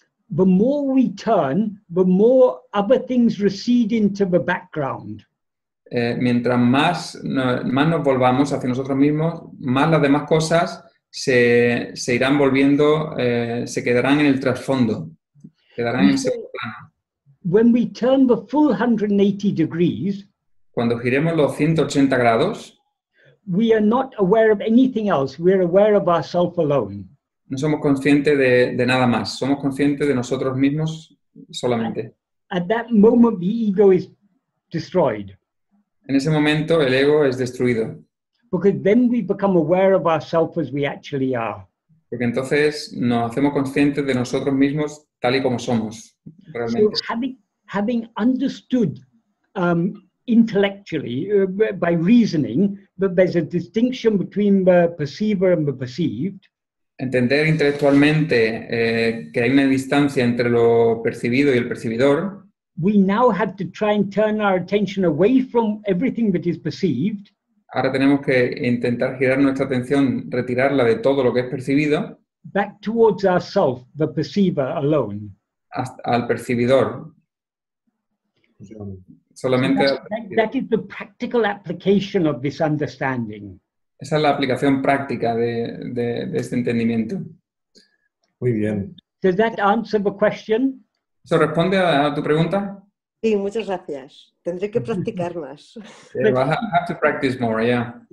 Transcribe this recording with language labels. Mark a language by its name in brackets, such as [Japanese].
[English] The more we turn, the more other things recede into the background. [Spanish] Mientras más nos volvamos hacia nosotros mismos, más las demás cosas se irán volviendo, se quedarán en el trasfondo, quedarán en el segundo plano. [English] When we turn the full 180 degrees, [Spanish] cuando giremos los 180 grados, [English] we are not aware of anything else. We're aware of ourselves alone. [Spanish] no somos conscientes de nada más, somos conscientes de nosotros mismos solamente. [English] At that moment, the ego is destroyed, [Spanish] En ese momento el ego es destruido, [English] because then we become aware of ourselves as we actually are. [Spanish] porque entonces nos hacemos conscientes de nosotros mismos tal y como somos [English] So [Spanish] realmente. [English] having understood intellectually, by reasoning, that there's a distinction between the perceiver and the perceived, [Spanish] Entender intelectualmente que hay una distancia entre lo percibido y el percibidor, [English] we now have to try and turn our attention away from everything that is perceived [Spanish] ahora tenemos que intentar girar nuestra atención, retirarla de todo lo que es percibido, [English] back towards ourself, the perceiver alone. [Spanish] al percibidor. Solamente [English] That is the practical application of this understanding. [Spanish] esa es la aplicación práctica de este entendimiento. Muy bien. [English] Does that answer the question? [Spanish] ¿Eso responde a tu pregunta? Sí, muchas gracias. Tendré que practicar más. [English] Yeah, well, I have to practice more, yeah.